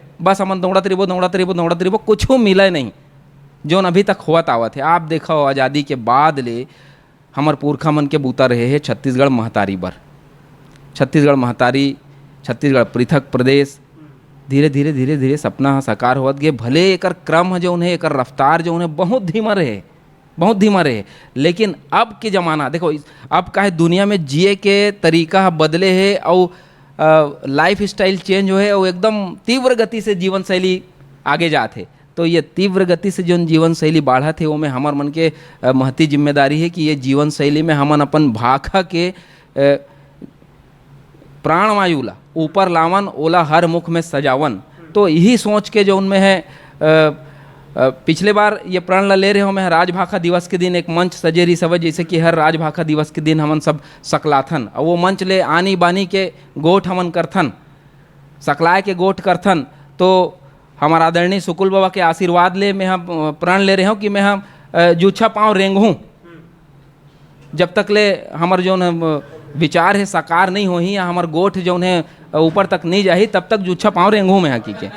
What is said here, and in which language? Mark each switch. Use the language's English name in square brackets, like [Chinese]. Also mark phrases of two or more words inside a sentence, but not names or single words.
[Chhattisgarhi] बस हमन दौड़त रहिबो, कुछ मिले नहीं जोन अभी तक होवत आवत है। आप देखो आज़ादी के बाद ले हमर पुरखा मन के बूता रहे है छत्तीसगढ़ महतारी बर। छत्तीसगढ़ पृथक प्रदेश धीरे धीरे सपना साकार होवत गे। भले एकर क्रम जौन है, एकर रफ्तार जौन है बहुत धीमा रहे, लेकिन अब के ज़माना देखो, अब काहे दुनिया में जिए के तरीका बदले है और [English] life style change [Chhattisgarhi] हो है और एकदम तीव्र गति से जीवन शैली आगे जाते। तो ये तीव्र गति से जो जीवन शैली बढ़ा थे वो में हमार मन के महती जिम्मेदारी है कि ये जीवन शैली में हमन अपन भाखा के प्राण वायु ला ऊपर लावन, ओला हर मुख में सजावन। तो यही सोच के जो उनमें है पिछले बार ये प्रण ला ले रहे हो मैं राजभाखा दिवस के दिन एक मंच सजे रही सब, जैसे कि हर राजभाखा दिवस के दिन हमन सब सकलाथन और वो मंच ले आनी बानी के गोठ हमन करथन, सकलाए के गोठ करथन। तो हमारा आदरणीय सुकुल बाबा के आशीर्वाद ले मैं हम प्रण ले रहे हूँ कि मैं हम जूछा पाँव रेंगूँ, जब तक ले हमार जो विचार है साकार नहीं हो ही या हमार गोठ जो है ऊपर तक नहीं जाही, तब तक जूछा पाँव रेंगूँ मैं हकी के।